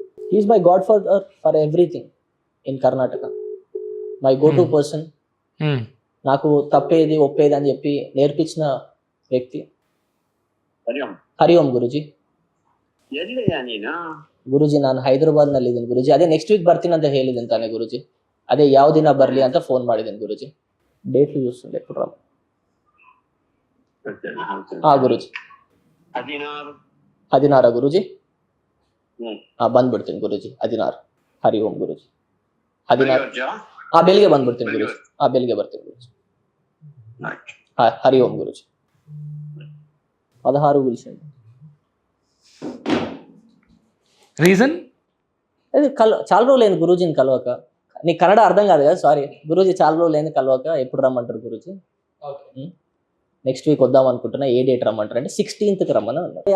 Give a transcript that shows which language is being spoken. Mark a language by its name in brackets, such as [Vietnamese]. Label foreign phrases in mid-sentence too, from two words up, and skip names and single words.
[English] He's my god for everything in Karnataka. my go to person. [Telugu] నాకు తప్పేది ఒప్పేది అని చెప్పి నేర్పించిన వ్యక్తి ಹರಿ ಓಂ ಗುರುಜಿ. [Kannada] ಗುರುಜಿ ನಾನು ಹೈದರಾಬಾದ್ ನಲ್ಲಿ ಇದ್ದೀನಿ ಗುರುಜಿ. ಅದೇ [English] next week [Kannada] ಬರ್ತೀನಿ ಅಂತ ಹೇಳಿದ್ದೀನಿ ತಾನೆ ಗುರುಜಿ. ಅದೇ ಯಾವ ದಿನ ಬರ್ಲಿ ಅಂತ ಫೋನ್ ಮಾಡಿದ್ದೀನಿ ಗುರುಜಿ. [Telugu] ಡೇಟ್ చూస్తుండే ఎప్పుడు రా. [Kannada] ಗುರುಜಿ 16 ಗುರುಜಿ. ಬಂದ್ಬಿಡ್ತೀನಿ ಗುರುಜಿ 16. ಹರಿ ಓಂ ಗುರುಜಿ 16 ಬೆಳಿಗ್ಗೆ ಬಂದ್ಬಿಡ್ತೀನಿ ಗುರುಜಿ. ಬೆಳಿಗ್ಗೆ ಬರ್ತೀನಿ ಗುರುಜಿ. ಹರಿ ಓಂ ಗುರುಜಿ 16 గురించి. [Telugu] రీజన్ అది చాలా రోజులు అయింది గురూజీని కలవక. నీకు కన్నడ అర్థం కాదు కదా, సారీ గురూజీ. చాలా రోజులు అయింది కలవక. ఎప్పుడు రమ్మంటారు గురూజీ? [English] next week [Telugu] వద్దాం అనుకుంటున్నా. ఏ డేట్ రమ్మంటారు అంటే 16th రమ్మని అన్నారు.